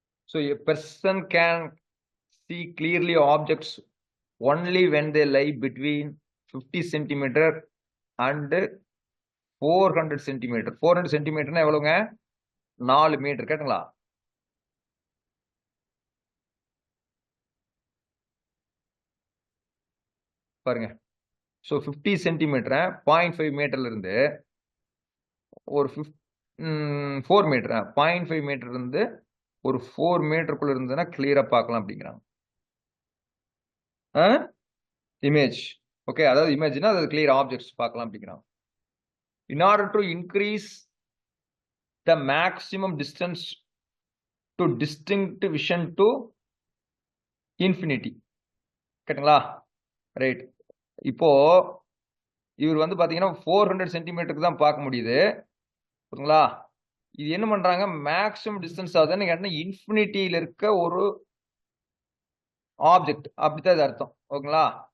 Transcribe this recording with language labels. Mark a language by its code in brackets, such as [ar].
[en] So a person can see clearly objects only when they lie between 50 centimeter and 400 centimeter. [ta] 400 centimeter எவ்வளவுங்க? 4 metre கேட்டுங்களா? பாருங்க. So 50 centimetre 0.5 மீட்டர்ல இருந்து ஒரு 4 metre 0.5 metre இருந்து ஒரு 4 மீட்டருக்குள்ள இருந்ததுன்னா கிளியரா பார்க்கலாம் அப்படிங்கிறாங்க. இமேஜ் ஓகே, அதாவது இமேஜ்னா அது கிளியர் ஆப்ஜெக்ட்ஸ் பார்க்கலாம் அப்படிங்கிறாங்க. [en] In order to increase the maximum distance to distinct vision to infinity. [ta] கேட்டுங்களா? Right. இப்போ இவர் வந்து பாத்தீங்கன்னா 400 சென்டிமீட்டருக்கு தான் பார்க்க முடியுது. ஓகேங்களா? இது என்ன பண்றாங்க? மேக்ஸிமம் டிஸ்டன்ஸ் ஆகுதுன்னு கேட்டா இன்ஃபினிட்டியில இருக்க ஒரு ஆப்ஜெக்ட் அப்படித்தான் இது அர்த்தம். ஓகேங்களா?